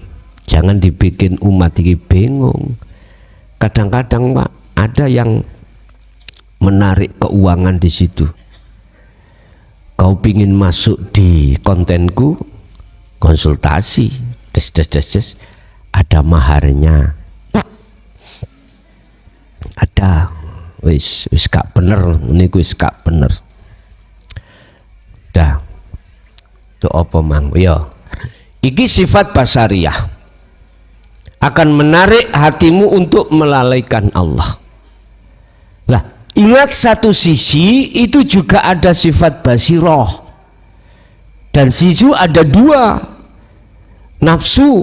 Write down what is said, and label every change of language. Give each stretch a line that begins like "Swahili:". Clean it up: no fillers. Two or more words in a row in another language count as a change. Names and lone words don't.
Indonesian: Jangan dibikin umat ini bingung. Kadang-kadang Pak, ada yang menarik keuangan di situ. Kau pingin masuk di kontenku, konsultasi, des, ada maharnya. Ada,
Javanese: wis gak bener, ini wis gak bener.
Indonesian: Dah, itu apa mang?
Javanese: Yo, iki
Indonesian: sifat basariyah akan menarik hatimu untuk melalaikan Allah. Lah, Ingat, satu sisi itu juga ada sifat basiroh, dan situ ada dua nafsu.